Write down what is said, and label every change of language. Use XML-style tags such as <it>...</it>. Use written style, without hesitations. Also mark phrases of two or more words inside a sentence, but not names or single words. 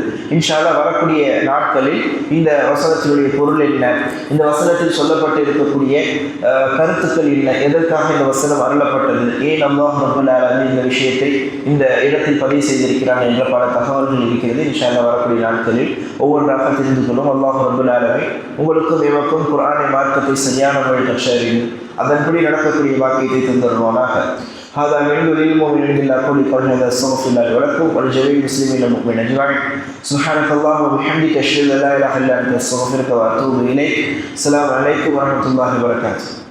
<ar>إن شاء الله</ar> <ta>வரக்கூடிய நாட்களில் இந்த வசனத்தினுடைய பொருள் என்ன, இந்த வசனத்தில் சொல்லப்பட்டு இருக்கக்கூடிய கருத்துக்கள் என்ன, எதற்காக இந்த வசனம் அருளப்பட்டது, ஏன் அல்லாஹ்</ta> <ar>رب العالمين</ar> <ta>இந்த விஷயத்தை இந்த இடத்தில் பதிவு செய்திருக்கிறான் என்ற பல தகவல்கள் இருக்கிறது.</ta> <ar>إن شاء الله</ar> <ta>வரக்கூடிய நாட்களில் ஒவ்வொன்றாக தெரிந்து கொள்ளும். அல்லாஹ்</ta> <ar>رب العالمين</ar> <ta>உங்களுக்கும் எமக்கும் குர்ஆனை மார்க்கத்தை சரியான முறையில் கற்றறிந்து அதன்படி நடக்கக்கூடிய வாக்கியத்தை தந்தருவானாக.</ta> <ar>هذا من العلم ومن عند الله قولي قولنا هذا استغفر الله ولكم ولجميع المسلمين المؤمنين اجمعين. سبحانك اللهم وبحمدك اشهد ان لا اله الا انت استغفرك واتوب اليك. السلام عليكم ورحمه الله وبركاته.</ar>